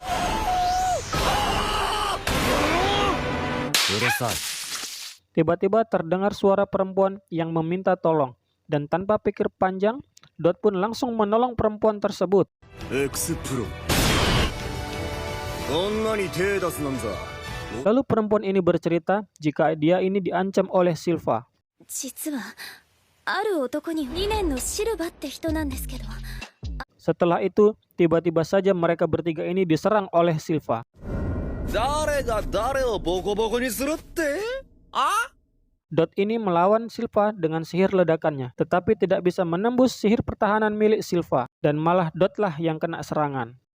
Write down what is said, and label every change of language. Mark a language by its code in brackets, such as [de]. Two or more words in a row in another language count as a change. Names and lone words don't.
[id] Tiba-tiba terdengar suara perempuan yang meminta tolong, dan tanpa pikir panjang, Dot pun langsung menolong perempuan tersebut. Lalu perempuan ini bercerita jika dia ini diancam oleh Silva. [ja] 実はある男に2年のシルバって人なんですけど。 [id] Setelah itu, tiba-tiba saja mereka bertiga ini diserang oleh Silva. Dot ini melawan Silva dengan sihir ledakannya, tetapi tidak bisa menembus sihir pertahanan milik Silva, dan malah Dot lah yang kena serangan.